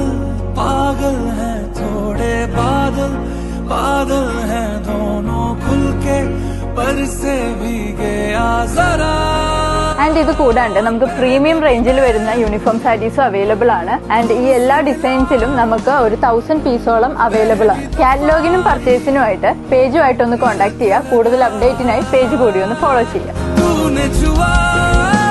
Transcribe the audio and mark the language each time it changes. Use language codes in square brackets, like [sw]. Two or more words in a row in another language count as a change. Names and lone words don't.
[hi] पागल है थोड़े बादल बादल है दोनों खुल के पर से भीगे जरा. [ml] ആൻഡ് ഇത് കൂടാണ്ട് നമുക്ക് പ്രീമിയം റേഞ്ചിൽ വരുന്ന യൂണിഫോം സാരീസും അവൈലബിൾ ആണ്. ആൻഡ് ഈ എല്ലാ ഡിസൈൻസിലും നമുക്ക് ഒരു 1000 പീസോളം അവൈലബിൾ ആണ്. കാറ്റലോഗിനും പർച്ചേസിനുമായിട്ട് പേജുമായിട്ടൊന്ന് കോൺടാക്ട് ചെയ്യുക. കൂടുതൽ അപ്ഡേറ്റിനായി പേജ് കൂടി ഒന്ന് ഫോളോ ചെയ്യുക.